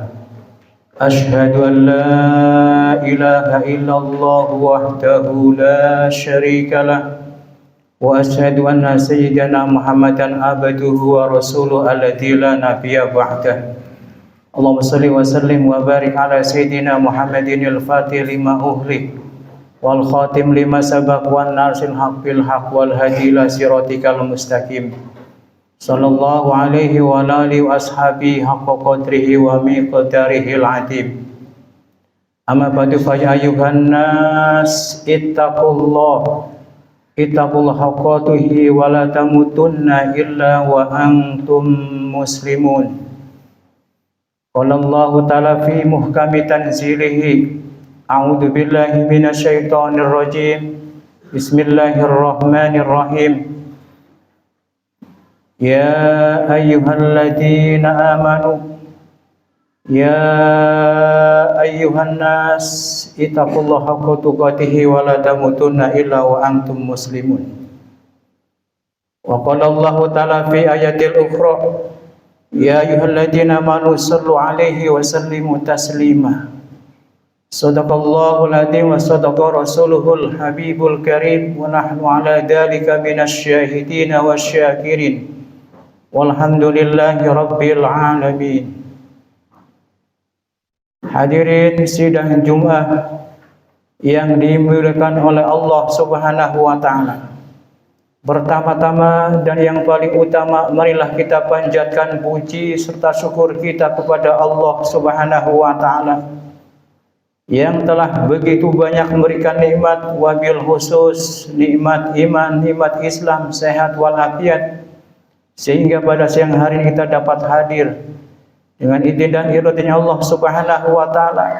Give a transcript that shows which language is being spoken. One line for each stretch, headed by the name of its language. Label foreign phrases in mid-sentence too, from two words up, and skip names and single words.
Arabic: أشهد أن لا إله إلا الله وحده لا شريك له وأشهد أن سيدنا محمدا عبده ورسوله الذي لا نبي بعده. اللهم صل وسلم وبارك على سيدنا محمد الفاتح لما أغلق والخاتم لما سبق والناصر الحق بالحق والهادي إلى صراطك المستقيم. صلى الله عليه وعلى آله وأصحابه حق قدره ومقداره العظيم. أما بعد فيا أيها الناس اتقوا الله حق تقاته ولا تموتن إلا وأنتم مسلمون. قال الله تعالى في محكم تنزيله أعوذ بالله من الشيطان الرجيم. بسم الله الرحمن الرحيم يا أيها الذين آمنوا أيها الناس اتقوا الله حق تقاته ولا تموتن إلا وأنتم مسلمون. وقال الله تعالى في آية الأخرى يا أيها الذين آمنوا صلوا عليه وسلموا تسليما. صدق الله العظيم وصدق رسوله الحبيب الكريم ونحن على ذلك من الشاهدين والشاكرين. والحمد لله رب العالمين.
Indonesian: Hadirin sidang Jumat yang dimuliakan oleh Allah
Arabic: سبحانه وتعالى.
Indonesian: Pertama-tama dan yang paling utama, marilah kita panjatkan puji serta syukur kita kepada Allah
Arabic: سبحانه وتعالى
Indonesian: yang telah begitu banyak memberikan nikmat,
Arabic: وبالخصوص
Indonesian: nikmat iman, nikmat Islam, sehat walafiat, sehingga pada siang hari ini kita dapat hadir dengan izin dan iradanya Allah
Arabic: سبحانه وتعالى.